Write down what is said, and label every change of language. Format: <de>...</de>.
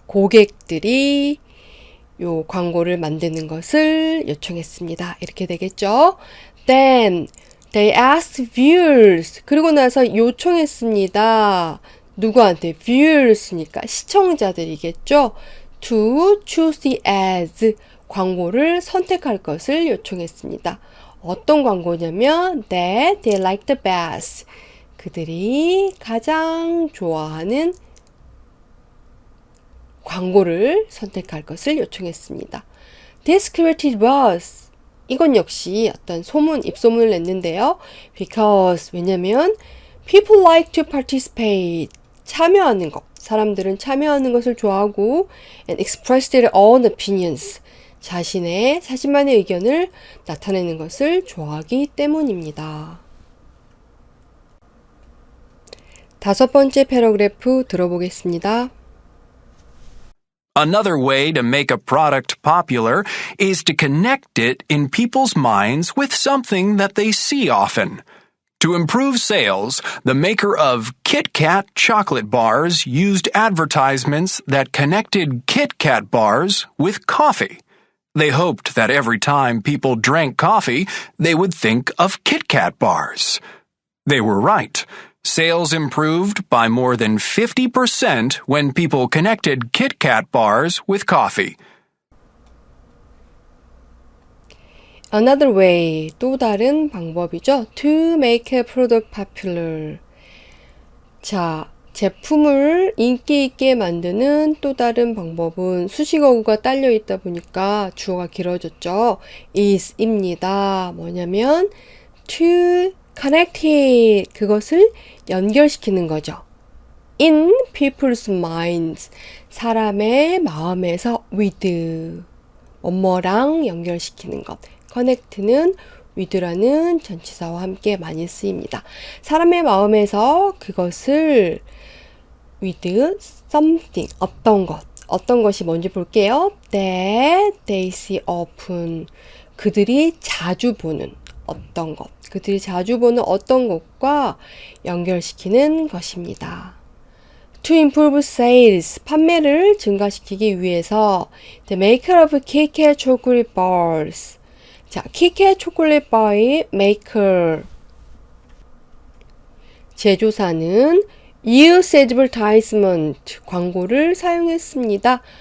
<ko>고객들이 요 광고를 만드는 것을 요청했습니다. 이렇게 되겠죠.</ko> <en>Then they asked viewers.</en> <ko>그리고 나서 요청했습니다. 누구한테? viewers니까 시청자들이겠죠.</ko> <en>To choose the ads,</en> <ko>광고를 선택할 것을 요청했습니다. 어떤 광고냐면</ko> <en>that they like the best,</en> <ko>그들이 가장 좋아하는 광고를 선택할 것을 요청했습니다.</ko> <en>This created buzz,</en> <ko>이건 역시 어떤 소문, 입소문을 냈는데요.</ko> <en>Because,</en> <ko>왜냐면</ko> <en>people like to participate,</en> <ko>참여하는 것. 사람들은 참여하는 것을 좋아하고</ko> <en>and express their own opinions.</en> <ko>자신만의 의견을 나타내는 것을 좋아하기 때문입니다. 다섯 번째 패러그래프 들어보겠습니다.</ko> <en>Another way to make a product popular is to connect it in people's minds with something that they see often. To improve sales, the maker of Kit Kat chocolate bars used advertisements that connected Kit Kat bars with coffee. They hoped that every time people drank coffee, they would think of Kit Kat bars. They were right. Sales improved by more than 50% when people connected Kit Kat bars with coffee. Another way,</en> <ko>또 다른 방법이죠.</ko> <en>To make a product popular.</en> <ko>자, 제품을 인기 있게 만드는 또 다른 방법은 수식어구가 딸려 있다 보니까 주어가 길어졌죠. is입니다. 뭐냐면</ko> <en>to connect it.</en> <ko>그것을 연결시키는 거죠.</ko> <en>In people's minds.</en> <ko>사람의 마음에서 with. 뭐뭐랑 연결시키는 것. connect는 with라는 전치사와 함께 많이 쓰입니다. 사람의 마음에서 그것을</ko> <en>with something,</en> <ko>어떤 것이 뭔지 볼게요.</ko> <en>That they see often,</en> <ko>그들이 자주 보는 어떤 것, 그들이 자주 보는 어떤 것과 연결시키는 것입니다.</ko> <en>To improve sales,</en> <ko>판매를 증가시키기 위해서</ko> <en>the maker of Kit Kat chocolate bars.</en> <ko>자, 키캣 초콜릿 바의 maker, 제조사는</ko> <en>use advertisement,</en> <ko>광고를 사용했습니다.</ko>